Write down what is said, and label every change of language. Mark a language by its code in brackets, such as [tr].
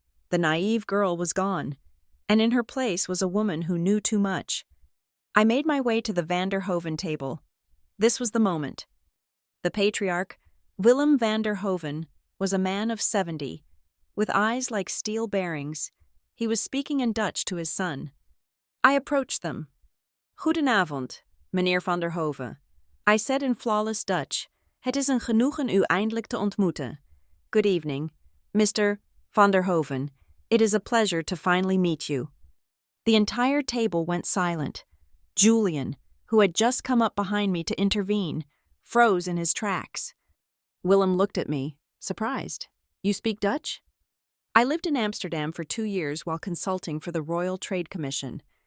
[en] The naive girl was gone, and in her place was a woman who knew too much. I made my way to the van der Hoven table. This was the moment. The patriarch, Willem van der Hoven, was a man of 70, with eyes like steel bearings. He was speaking in Dutch to his son. I approached them. [nl] Goedenavond, meneer van der Hoven. [en] I said in flawless Dutch, [nl] Het is een genoegen u eindelijk te ontmoeten. [en] Good evening, Mr. van der Hoven. It is a pleasure to finally meet you. The entire table went silent. Julian, who had just come up behind me to intervene, froze in his tracks. Willem looked at me, surprised. You speak Dutch? I lived in Amsterdam for 2 years while consulting for the Royal Trade Commission.